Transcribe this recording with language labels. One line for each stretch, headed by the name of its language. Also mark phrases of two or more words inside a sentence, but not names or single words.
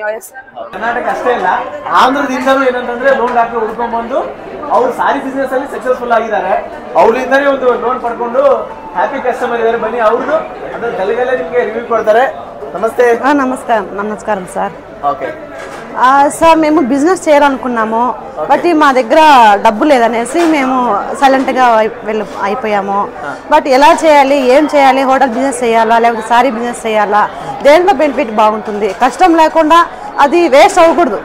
Kannada: ಕರ್ನಾಟಕ ಅಷ್ಟೇ ಅಲ್ಲ, ಆಂಧ್ರದಿಂದನೂ ಏನಂತಂದ್ರೆ ಲೋನ್ ಡಾಕ್ಟರ್ ಹುಡ್ಕೊಂಡ್ ಬಂದು ಅವ್ರು ಸಾರಿ ಬಿಸ್ನೆಸ್ ಅಲ್ಲಿ ಸಕ್ಸಸ್ಫುಲ್ ಆಗಿದ್ದಾರೆ. ಅವ್ರಿಂದಾನೇ ಒಂದು ಲೋನ್ ಪಡ್ಕೊಂಡು
English: happy customer
Kannada: ಇದಾರೆ. ಬನ್ನಿ, ಅವ್ರದ್ದು ಅದ್ರ ತಲೆಗೆಲ್ಲ ನಿಮ್ಗೆ ರಿವ್ಯೂ ಕೊಡ್ತಾರೆ. ನಮಸ್ತೆ. ನಮಸ್ಕಾರ ಸರ್. ಓಕೆ,
Telugu: సార్ మేము బిజినెస్ చేయాలనుకున్నాము, బట్ మా దగ్గర డబ్బు లేదనేసి మేము సైలెంట్గా అయిపోయాము. బట్ ఎలా చేయాలి, ఏం చేయాలి,
English: hotel business
Telugu: చేయాలా లేకపోతే సారీ బిజినెస్ చేయాలా, దేంట్లో బెనిఫిట్ బాగుంటుంది, కష్టం లేకుండా అది వేస్ట్ అవ్వకూడదు.